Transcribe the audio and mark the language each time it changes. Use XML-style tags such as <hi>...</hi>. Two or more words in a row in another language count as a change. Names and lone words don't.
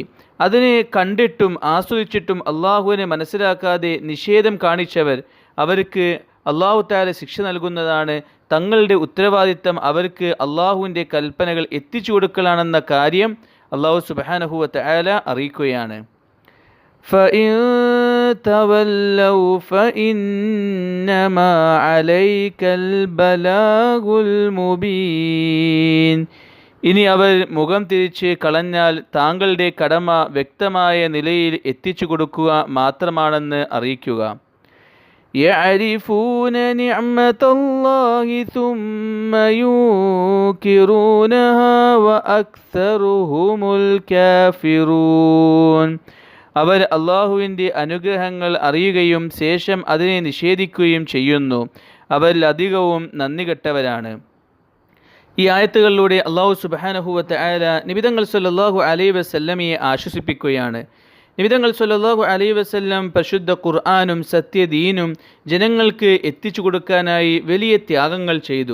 <ml>അതിനെ കണ്ടിട്ടും ആസ്വദിച്ചിട്ടും അല്ലാഹുവിനെ മനസ്സിലാക്കാതെ നിഷേധം കാണിച്ചവർ, അവർക്ക്</ml> <ar>الله تعالى</ar> <ml>ശിക്ഷ നൽകുന്നതാണ്. തങ്ങളുടെ ഉത്തരവാദിത്തം അവർക്ക് അല്ലാഹുവിൻ്റെ കൽപ്പനകൾ എത്തിച്ചു കൊടുക്കലാണെന്ന കാര്യം അല്ലാഹു</ml> <ar>سبحانه وتعالى</ar> <ml>അറിയിക്കുകയാണ്.</ml> <ar>فَإِن تَوَلَّوْا فَإِنَّمَا عَلَيْكَ الْبَلَاغُ الْمُبِينُ.</ar> <ml>ഇനി അവർ മുഖം തിരിച്ച് കളഞ്ഞാൽ താങ്കളുടെ കടമ വ്യക്തമായ നിലയിൽ എത്തിച്ചു കൊടുക്കുക മാത്രമാണെന്ന് അറിയിക്കുക.</ml> <ar>يَعْرِفُونَ نِعْمَةَ اللَّهِ ثُمَّ يُنْكِرُونَهَا وَأَكْثَرُهُمُ الْكَافِرُونَ.</ar> <ml>അവർ അള്ളാഹുവിൻ്റെ അനുഗ്രഹങ്ങൾ അറിയുകയും ശേഷം അതിനെ നിഷേധിക്കുകയും ചെയ്യുന്നു. അവരിൽ അധികവും നന്ദി കെട്ടവരാണ്. ഈ ആയത്തുകളിലൂടെ അല്ലാഹു</ml> <ar>سبحانه وتعالى</ar> <ml>നബി തങ്ങൾ</ml> <ar>صلى الله عليه وسلم</ar> <ml>ആശ്വസിപ്പിക്കുകയാണ്. നബി തങ്ങൾ</ml> <ar>صلى الله عليه وسلم</ar> <ml>പരിശുദ്ധ ഖുർആനും സത്യദീനും ജനങ്ങൾക്ക് എത്തിച്ചു കൊടുക്കാനായി വലിയ ത്യാഗങ്ങൾ ചെയ്തു.</ml>